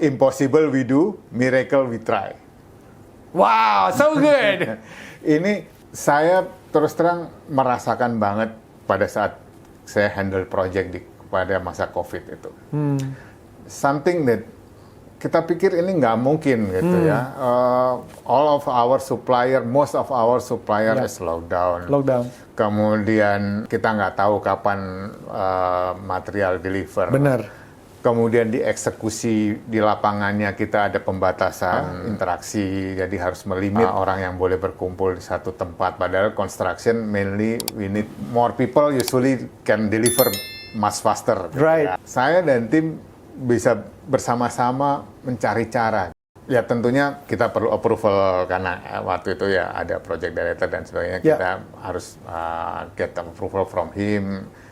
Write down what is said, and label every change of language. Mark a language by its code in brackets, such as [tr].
[en] Impossible we do, miracle we try. Wow, so good. [id] Ini saya terus terang merasakan banget pada saat saya handle project pada masa COVID itu. [en] Something that [id] kita pikir ini nggak mungkin gitu ya. [en] All of our supplier, most of our supplier is lockdown. [id] Kemudian kita nggak tahu kapan material deliver. Benar. kemudian dieksekusi di lapangannya kita ada pembatasan interaksi, jadi harus melimit orang yang boleh berkumpul di satu tempat. Padahal [en] construction mainly we need more people, usually can deliver much faster. Right. [id] Ya. Saya dan tim bisa bersama-sama mencari cara. Ya tentunya kita perlu approval karena waktu itu ya ada project director dan sebagainya. Kita harus [en] get approval from him.